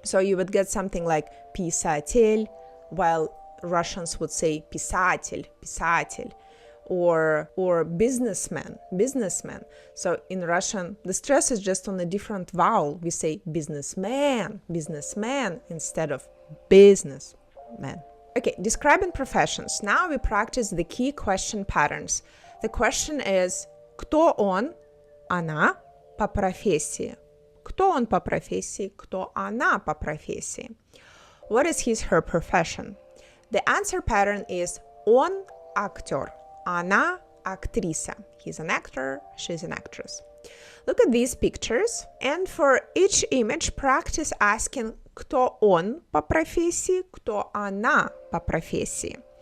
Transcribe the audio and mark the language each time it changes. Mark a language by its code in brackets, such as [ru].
[en] So you would get something like [ru] писатель, [en] while Russians would say [ru] писатель, писатель, [en] or businessman, businessman. So in Russian, the stress is just on a different vowel. We say businessman, businessman, instead of businessman. Okay, describing professions. Now we practice the key question patterns. [ru] The question is, кто он, она, по профессии? Кто он по профессии? Кто она по профессии? [en] What is his, her profession? The answer pattern is [ru] он актёр, она актриса. [en] He's an actor, she's an actress. Look at these pictures, and for each image practice asking [ru] кто он по профессии, [en] кто она по профессии.